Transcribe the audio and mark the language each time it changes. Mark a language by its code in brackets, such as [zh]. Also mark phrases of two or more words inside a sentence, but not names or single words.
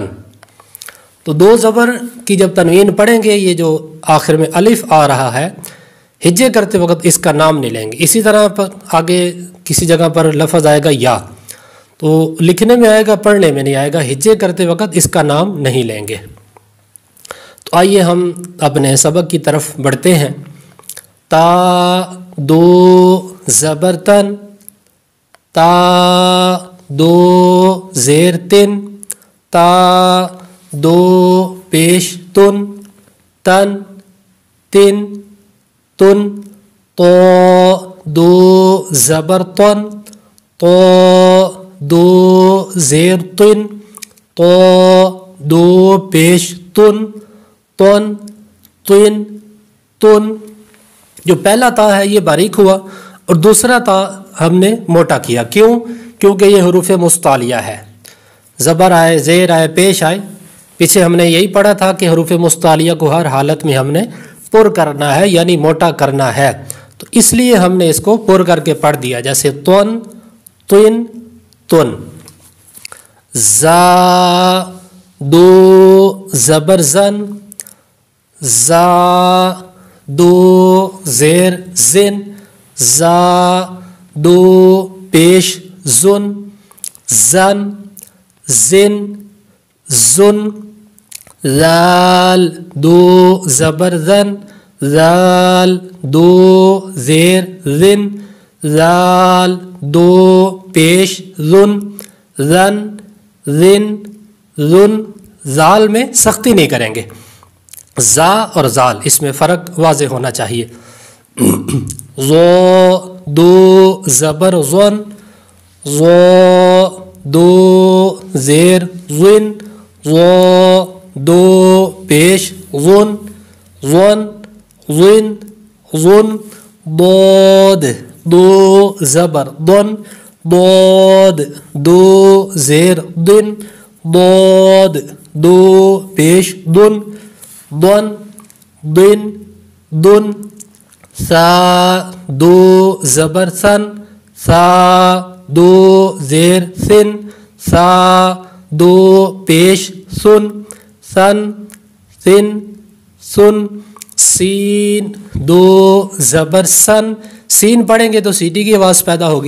[ur] تو دو زبر کی جب تنوین پڑھیں گے، یہ جو آخر میں الف آ رہا ہے، ہجے کرتے وقت اس کا نام نہیں لیں گے۔ اسی طرح پر آگے کسی جگہ پر لفظ آئے گا یا، تو لکھنے میں آئے گا، پڑھنے میں نہیں آئے گا، ہجے کرتے وقت اس کا نام نہیں لیں گے۔ تو آئیے ہم اپنے سبق کی طرف بڑھتے ہیں۔ تا دو زبر تن، تا دو زیر تن، تا دو پیش تن، تن، تن، تن، تو دو زبر تن، تو دو زیر تن، تو دو پیش تن، تن، تن، تن۔ جو پہلا تا ہے یہ باریک ہوا اور دوسرا تا ہم نے موٹا کیا، کیوں؟ کیونکہ یہ حروف مستعلیہ ہے، زبر آئے، زیر آئے، پیش آئے۔ پیچھے ہم نے یہی پڑھا تھا کہ حروف مستعلیہ کو ہر حالت میں ہم نے پر کرنا ہے، یعنی موٹا کرنا ہے، تو اس لیے ہم نے اس کو پر کر کے پڑھ دیا، جیسے تن، تن، تن۔ زا دو زبر زن، زا دو زیر زن، زا دو پیش زن، زن، زن، زن ذال دو زبر زن ذال دو زیر زن ذال دو پیش زن زن زن زن زال میں سختی نہیں کریں گے. زا اور زال اس میں فرق واضح ہونا چاہیے. زو دو زبر زن زو دو زیر زن زو دو پیش زن زن زن زن ضاد دو زبر دن ضاد دو زیر دن ضاد دو پیش دن دن دن دن سا دو زبر سن سا دو زیر سن سا دو پیش سن سن سن سن سین دو زبر سن سین پڑھیں گے تو سیٹی کی آواز پیدا ہوگی.